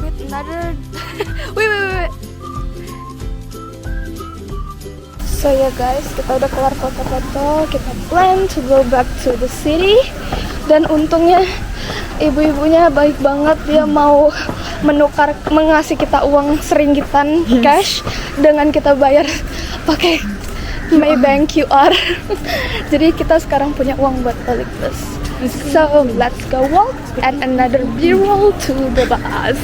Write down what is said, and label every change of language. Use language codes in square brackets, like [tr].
[en] Another wait. [id] So ya guys, kita udah kelar foto-foto. [en] Kita plan to go back to the city. [id] Dan untungnya ibu-ibunya baik banget, dia mau mengasih kita uang seringitan cash dengan kita bayar pakai Maybank QR. Jadi kita sekarang punya uang buat balik bus. [en] So let's go walk and another B-roll to the bus.